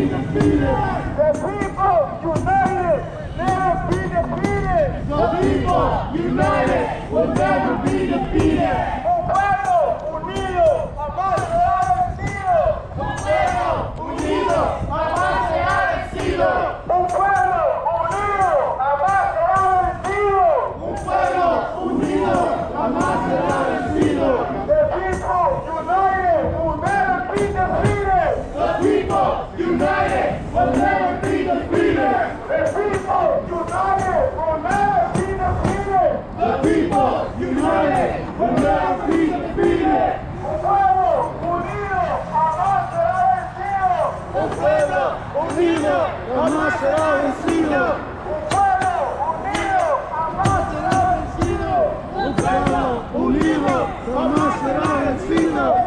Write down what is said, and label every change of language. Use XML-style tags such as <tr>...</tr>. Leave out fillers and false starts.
<en>The people united, never be defeated. The people united will never be defeated.</en> <es>Un pueblo unido jamás será vencido. Un pueblo unido jamás será vencido. Un pueblo unido jamás será vencido. Un pueblo unido jamás será vencido.</es> <en>The people united will never be defeated. The people united will never be defeated. The people united will never be defeated. The people united will never be defeated.</en> <es>Un pueblo unido jamás será vencido. Un pueblo unido jamás será vencido. Un pueblo unido jamás será vencido. Un pueblo unido jamás será vencido.</es>